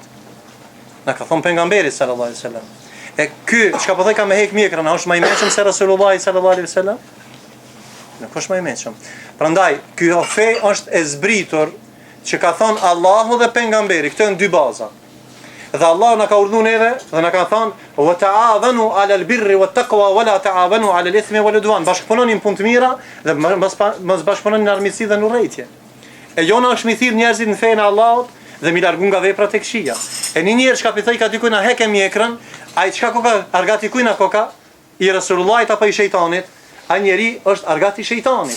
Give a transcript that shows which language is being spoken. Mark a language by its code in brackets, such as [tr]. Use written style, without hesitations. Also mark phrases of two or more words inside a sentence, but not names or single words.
[sq] Na ka thonë pejgamberi [ar] صلى الله عليه وسلم. [sq] E ky çka po thoj ka me hek mjekrën, a është më i mëshëm se Resulullah [ar] صلى الله عليه وسلم? [sq] Nuk është më i mëshëm. Prandaj ky fe është e zbritur që ka thonë Allahu dhe pejgamberi, këto janë dy baza. Dhe Allah na ka urdhëruar neve dhe na ka thonë [ar] وتعاونوا على البر والتقوى ولا تعاونوا على الإثم والعدوان. [sq] Bashkëpunoni në punë të mira dhe mos bashkëpunoni në armiqësi dhe në urrëtie. E jona është mi thirr njerëzit në fenë e Allahut dhe mi largu nga veprat e këqija. E një njerëz ka pitoj ka dikujt na heke mjekrën, ai çka koka argati kujt na koka i Resulullahit apo i shejtanit, ai njeri është argati i shejtanit.